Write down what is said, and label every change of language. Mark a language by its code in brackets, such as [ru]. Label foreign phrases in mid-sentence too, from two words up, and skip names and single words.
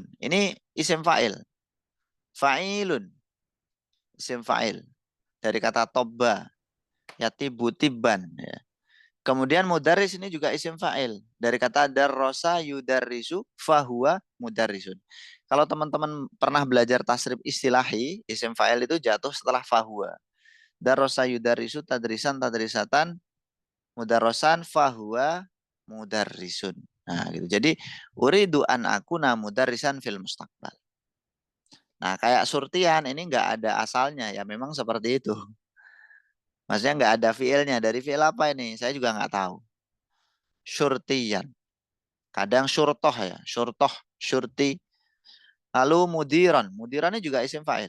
[id] Ini isim fa'il. Fa'ilun, isim fa'il. Dari kata [ar] طاب يطيب طيبا [id] ya. Kemudian mudaris ini juga isim fa'il. Dari kata [ar] درّس يدرّس فهو مدرّس. [id] Kalau teman-teman pernah belajar [ar] تصريف اصطلاحي, [id] isim fa'il itu jatuh setelah fahuwa. [ar] درّس يدرّس تدريسا تدريسة مدرَّسا فهو مدرّس. [id] Nah gitu. [ar] Jadi أريد أن أكون مدرسا في المستقبل. [id] Nah kayak surtian ini nggak ada asalnya ya memang seperti itu. Maksudnya nggak ada fiilnya. Dari fiil apa ini? Saya juga nggak tahu. Syurtiyan. Kadang syurtoh ya, syurtoh, syurti. Lalu mudiran, mudirannya juga isim fa'il.